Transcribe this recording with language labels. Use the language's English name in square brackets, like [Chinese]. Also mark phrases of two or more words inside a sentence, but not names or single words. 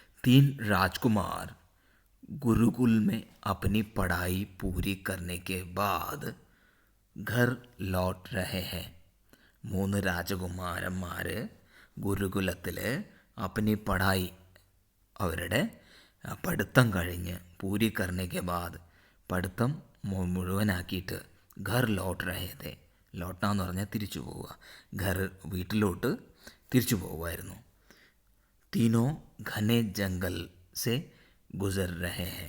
[Hindi] तीन राजकुमार गुरुकुल में अपनी पढ़ाई पूरी करने के बाद घर लौट रहे हैं. [Malayalam] മൂന്ന് രാജകുമാരന്മാർ ഗുരുകുലത്തിൽ [Hindi] अपनी पढ़ाई [Malayalam] അവരുടെ പഠിത്തം കഴിഞ്ഞ് [Hindi] पूरी करने के बाद [Malayalam] പഠിത്തം മുഴുവനാക്കിയിട്ട് [Hindi] घर लौट रहे. [Malayalam] ലോട്ടാന്ന് പറഞ്ഞാൽ തിരിച്ചു പോവുക. ഘർ വീട്ടിലോട്ട് തിരിച്ചു പോവുമായിരുന്നു. [Hindi] तीनों घने जंगल से गुज़र रहे हैं.